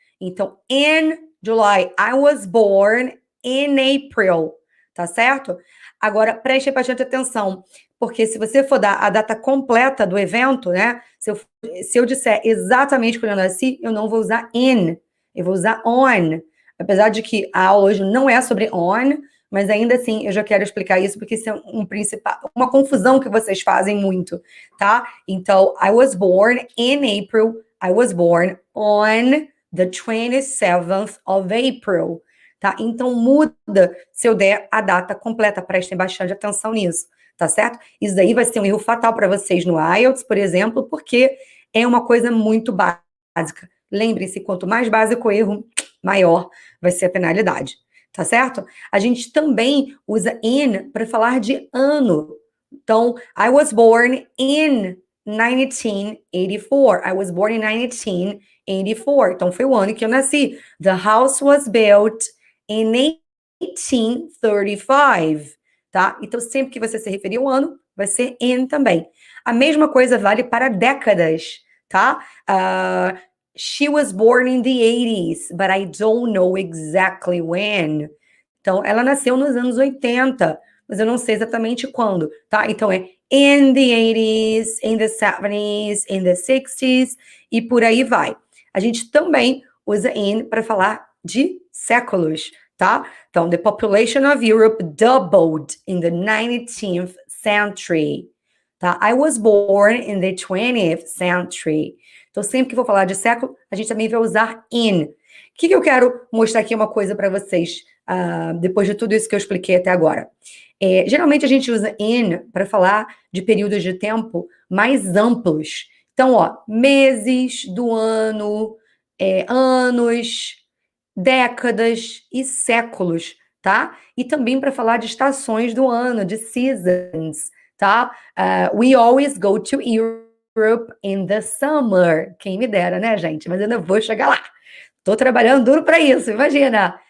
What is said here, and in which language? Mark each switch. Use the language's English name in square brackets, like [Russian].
[Portuguese] Então, [English] in July, I was born in April, [Portuguese] tá certo? Agora, preste bastante atenção, porque se você for dar a data completa do evento, né? Se eu disser exatamente quando eu nasci, eu não vou usar in, eu vou usar on. Apesar de que a aula hoje não é sobre on, mas ainda assim eu já quero explicar isso, porque isso é uma confusão que vocês fazem muito, tá? Então, [English] I was born in April, I was born on the 27th of April. [Portuguese] Tá? Então, muda se eu der a data completa. Prestem bastante atenção nisso, tá certo? Isso daí vai ser um erro fatal para vocês no IELTS, por exemplo, porque é uma coisa muito básica. Lembre-se, quanto mais básico o erro, maior vai ser a penalidade, tá certo? A gente também usa in para falar de ano. Então, [English] I was born in 1984. I was born in 1984. [Portuguese] Então, foi o ano que eu nasci. [English] The house was built in 1835, [Portuguese] tá? Então, sempre que você se referir ao ano, vai ser in também. A mesma coisa vale para décadas, tá? [English] She was born in the 80s, but I don't know exactly when. [Portuguese] Então, ela nasceu nos anos 80, mas eu não sei exatamente quando, tá? Então, é [English] in the 80s, in the 70s, in the 60s, [Portuguese] e por aí vai. A gente também usa in para falar de séculos, tá? Então, [English] the population of Europe doubled in the 19th century, [Portuguese] tá? [English] I was born in the 20th century. [Portuguese] Então, sempre que for falar de século, a gente também vai usar in. O que eu quero mostrar aqui uma coisa para vocês, depois de tudo isso que eu expliquei até agora. Geralmente a gente usa in para falar de períodos de tempo mais amplos. Então, ó, meses do ano, anos, décadas e séculos, tá? E também para falar de estações do ano, de seasons, tá? [English] We always go to Europe in the summer. [Portuguese] Quem me dera, né, gente? Mas eu ainda vou chegar lá. Tô trabalhando duro para isso, imagina.